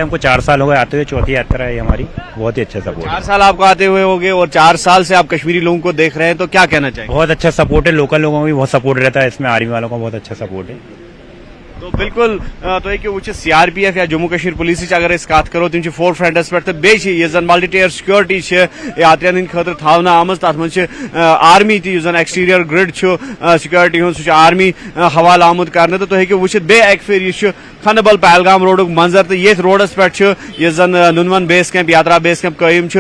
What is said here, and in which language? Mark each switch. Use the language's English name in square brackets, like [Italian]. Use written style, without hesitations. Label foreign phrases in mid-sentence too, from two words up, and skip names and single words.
[Urdu] ہم کو 4 سال ہو گئے آتے ہوئے, چوتھی یاترا ہے ہماری. بہت ہی اچھا سپورٹ. 4 سال آپ کو آتے ہوئے ہوگے اور 4 سال سے آپ کشمیری لوگوں کو دیکھ رہے ہیں, تو کیا کہنا چاہیں؟ بہت اچھا سپورٹ ہے. لوکل لوگوں کا بھی بہت سپورٹ رہتا ہے اس میں, آرمی والوں کا بہت اچھا سپورٹ ہے. تو بالکل تو وہ سی آر پی ایف یا جموں کشمیر پولیس اگر کت کرو تم فور فرنٹس پہ [Kashmiri] تو بیٚیہِ زن [English] multi tier security [Kashmiri] یاترین ہند خاطر تھاونہٕ آمٕژ. تتھ منٛز آرمی تہِ یُس زن [English] exterior guard security [Kashmiri] ہُنٛد سُہ چھُ آرمی حوالہٕ آمُت کرنہٕ. تو تُہۍ ہیٚکِو وٕچھِتھ بیٚیہِ اکہِ پھِرِ یہِ چھُ کھنبل پہلگام روڈُک منظر تو یتھ روڈس پہ یس زن نُنون [English] base camp [Kashmiri] یاترا بیس کیمپ قٲیِم چھُ.